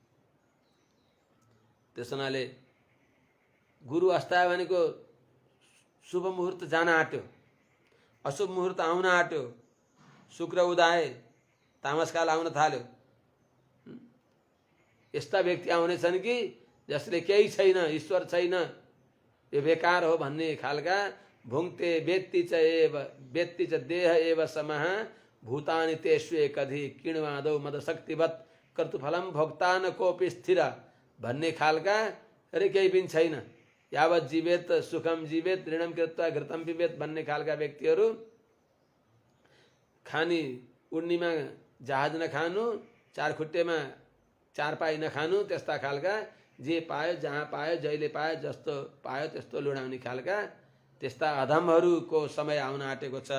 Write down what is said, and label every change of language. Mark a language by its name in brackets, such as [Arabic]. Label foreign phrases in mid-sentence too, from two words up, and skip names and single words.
[Nepali] त्यस हुनाले गुरु अस्तायो भनेको शुभ मुहूर्त जान आँट्यो अशुभ मुहूर्त आउन आँट्यो शुक्र उदाए तामसकाल आउन थाल्यो। यस्ता व्यक्ति आउने छन् कि जसले केही छैन ईश्वर छैन यो बेकार हो भन्ने खालका [Sanskrit] भुङ्क्ते वेत्ति च देह एव समः भूतानि तेष्वेकधि किण्वादौ मदशक्तिवत् कर्तुफलं भोक्ता न कोऽपि स्थिर [Nepali] भन्ने खालका अरे केही पनि छैन [Sanskrit] यावत् जीवेत सुखम जीवेत ऋणम कृत्वा घृतम पिबेत [Nepali] भन्ने खालका व्यक्तिहरू खानी उड्नीमा जहाज नखानु चारखुट्टेमा चारपाई नखानु त्यस्ता खालका जे पायो जहाँ पायो जहिले पायो जस्तो पायो त्यस्तो लुडाउने खालका त्यस्ता अधमहरूको समय आउन आँटेको छ।